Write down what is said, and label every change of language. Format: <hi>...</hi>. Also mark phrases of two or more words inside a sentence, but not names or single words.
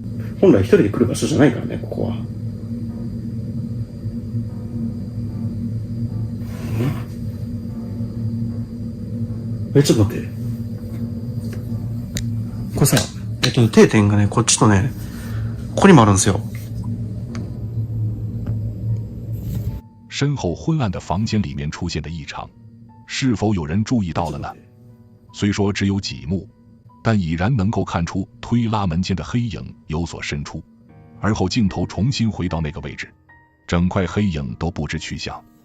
<ja>本来一人で来る場所じゃないからね、ここは。ちょっと待って。これさ、定点がね、こっちとね、ここにもあるんですよ。</ja> <zh>身后昏暗的房间里面出现的异常，是否有人注意到了呢？虽说只有几幕，但已然能够看出推拉门间的黑影有所伸出，而后镜头重新回到那个位置，整块黑影都不知去向。</zh>